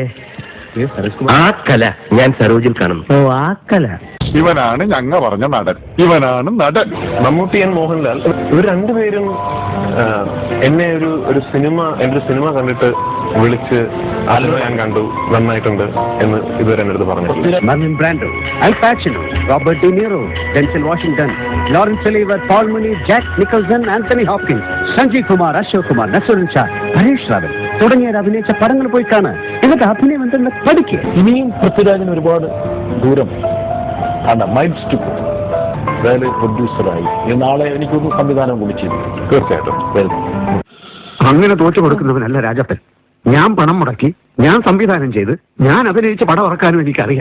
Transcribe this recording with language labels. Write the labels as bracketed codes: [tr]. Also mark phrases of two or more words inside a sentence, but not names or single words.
[ml] ആ കല ഞാൻ സരോജിൽ കാണുന്നു. ഓ, ആ കല. ഇവനാണ് ഞങ്ങ പറഞ്ഞ നടൻ. ഇവനാണ് നടൻ. മമ്മൂട്ടി ആൻഡ് മോഹൻലാൽ ഇവർ രണ്ടുപേരും എന്നെ ഒരു സിനിമ കണ്ടിട്ട് വിളിച്ച് ആലുവ ഞാൻ കണ്ടു, നന്നായിട്ടുണ്ട് എന്ന് ഇതുവരെ എൻ്റെ അടുത്ത് പറഞ്ഞിട്ടില്ല. Marlon Brando, Al Pacino, Robert De Niro, Denzel Washington, Lawrence Oliver, Paul Mooney, Jack Nicholson, Anthony Hopkins, Sanjeev Kumar, Ashok Kumar, Naseeruddin Shah, Harish Rawal തുടങ്ങിയവർ അഭിനയിച്ച പടങ്ങൾ പോയി കാണാൻ. എന്നിട്ട് അഭിനയം എന്തെന്ന് പഠിക്കുക. ഇനിയും പൃഥ്വിരാജിന് ഒരുപാട് ദൂരം ആണ്. മൈൻഡ്സ് ടു അതായത് പ്രൊഡ്യൂസറായി നാളെ എനിക്കൊരു സംവിധാനം കൂടി ചെയ്തു. തീർച്ചയായിട്ടും അങ്ങനെ തോറ്റു കൊടുക്കുന്നവനല്ല രാജപ്പൻ. ഞാൻ പണം മുടക്കി, ഞാൻ സംവിധാനം ചെയ്ത്, ഞാൻ അഭിനയിച്ച പടം ഇറക്കാനും എനിക്കറിയാം.